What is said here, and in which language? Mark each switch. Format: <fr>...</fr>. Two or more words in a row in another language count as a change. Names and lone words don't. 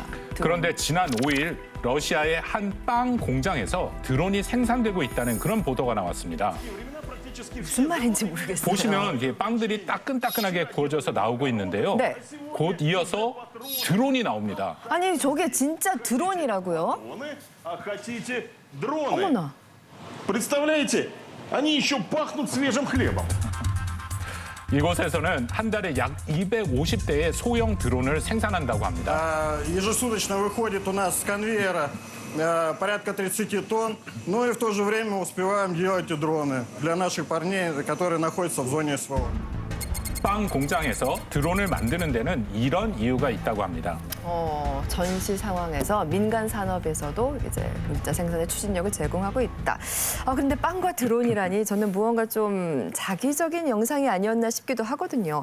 <ko>그런데 지난 5일 러시아의 한 빵 공장에서 드론이 생산되고 있다는 그런 보도가 나왔습니다. 무슨 말인지 모르겠어요. 보시면 이게 빵들이 따끈따끈하게 구워져서 나오고 있는데요. 네. 곧 이어서 드론이 나옵니다. 아니, 저게 진짜 드론이라고요? 어머나.</ko> <ru>Представляете, они еще пахнут свежим хлебом.</ru> <ko>이곳에서는 한 달에 약 250대의 소형 드론을 생산한다고 합니다.</ko> <ru>Ежесуточно выходит у нас с конвейера порядка 30 тонн, но и в то же время успеваем делать и дроны для наших парней, которые находятся в зоне СВО.</ru> <ko>빵 공장에서 드론을 만드는 데는 이런 이유가 있다고 합니다. 전시 상황에서 민간 산업에서도 이제 물자 생산의 추진력을 제공하고 있다. 근데 빵과 드론이라니 저는 무언가 좀 자기적인 영상이 아니었나 싶기도 하거든요.</ko>